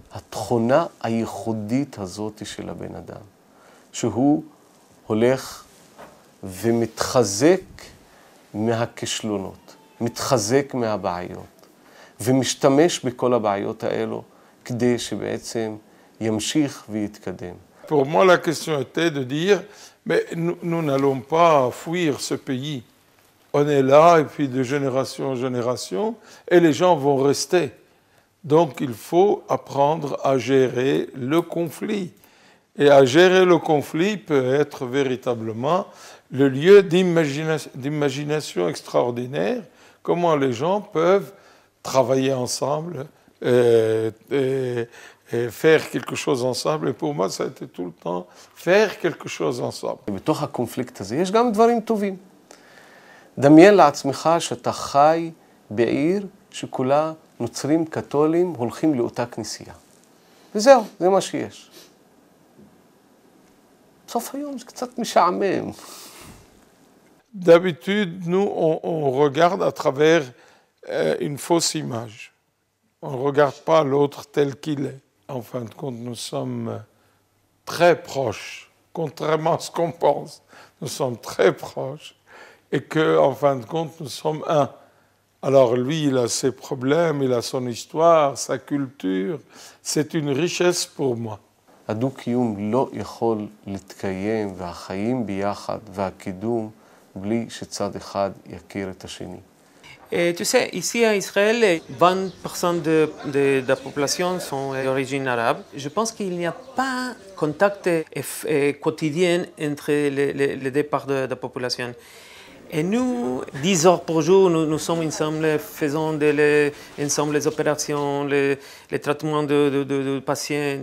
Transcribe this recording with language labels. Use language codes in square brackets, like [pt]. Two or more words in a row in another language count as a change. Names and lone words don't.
[he] התכונה הייחודית הזאת של הבן אדם, שהוא הולך ומתחזק מהכישלונות, מתחזק מהבעיות, ומשתמש בכל הבעיות האלו כדי שבעצם ימשיך ויתקדם. [fr] Pour moi, la question était de dire, mais nous n'allons pas fuir ce pays. On est là, et puis de génération en génération, et les gens vont rester. Donc, il faut apprendre à gérer le conflit. Et à gérer le conflit peut être véritablement le lieu d'imagination extraordinaire, comment les gens peuvent travailler ensemble et faire quelque chose ensemble. Et pour moi, ça a été tout le temps faire quelque chose ensemble. [he] בתוך הקונפליקט הזה יש גם דברים טובים. דמיין לעצמך שאתה חי בעיר שכולה נוצרים קתולים הולכים לאותה כנסייה. וזהו, זה מה שיש. בסוף היום זה קצת משעמם. [fr] D'habitude, nous, on regarde à travers une fausse image. On ne regarde pas l'autre tel qu'il est. En fin de compte, nous sommes très proches, contrairement à ce qu'on pense. Nous sommes très proches et qu'en fin de compte, nous sommes un. Alors lui, il a ses problèmes, il a son histoire, sa culture. C'est une richesse pour moi. [he] הדו-קיום לא יכול להתקיים והחיים ביחד והקידום בלי שצד אחד יכיר את השני. [fr] Et tu sais, ici à Israël, 20% de la population sont d'origine arabe. Je pense qu'il n'y a pas de contact quotidien entre les deux parts de la population. Et nous, 10 heures par jour, nous sommes ensemble, faisons ensemble les opérations, les traitements de patients.